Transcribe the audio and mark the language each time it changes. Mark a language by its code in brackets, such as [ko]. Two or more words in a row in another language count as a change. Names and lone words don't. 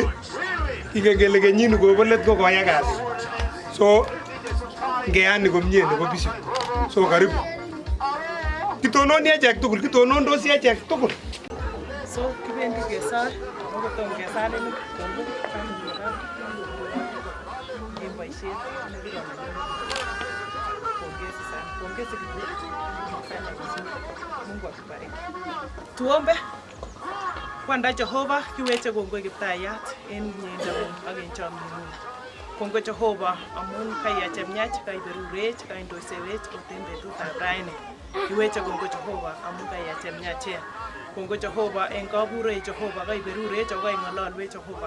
[kln] Kingen kele kenyini kobo let ko koyai kazi. So ngeyani komie nebo bishop. So karibu. Kitononi echek tugul, kitonondosi echek tugul. So kibendi kesor, kotom kesarenik en boisiet nekirong'u. [sw] Pongezi sana. Pongezi kifanya vizuri. Mungu akubariki. Tuombe. [kln] Kwanda Jehova kiweche kongoi Kiptayat en miendang'ung ak en chomyeng'ung. Kongoi Jehova amun kaiyachemnyach, kaiberurech, kaindosewech ot en betutab raini. Kiweche kongoi Jehova amun kaiyachemnyachen. Kongoi Jehova en kaburei Jehova, kaiberurech ak kaing'ololwech Jehova.